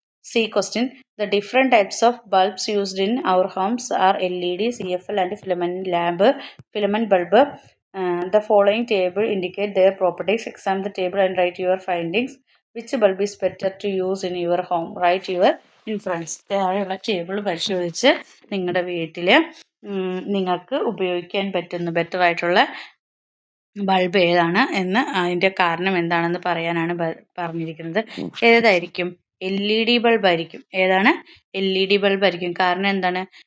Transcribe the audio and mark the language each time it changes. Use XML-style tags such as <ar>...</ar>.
<en>C question, the different types of bulbs used in our homes are LED, CFL and filament bulb. The following table indicate their properties. Examine the table and write your findings. Which bulb is better to use in your home? Write your influence.</en> <ml>താഴെയുള്ള table പരിശോധിച്ച് നിങ്ങളുടെ വീട്ടിൽ നിങ്ങൾക്ക് ഉപയോഗിക്കാൻ പറ്റുന്ന better ആയിട്ടുള്ള bulb ഏതാണ് എന്ന് അതിൻ്റെ കാരണം എന്താണെന്ന് പറയാനാണ് പറഞ്ഞിരിക്കുന്നത്. ഏതായിരിക്കും? LED ബൾബ് ആയിരിക്കും. ഏതാണ്? LED ബൾബ് ആയിരിക്കും. കാരണം എന്താണ്?</ml>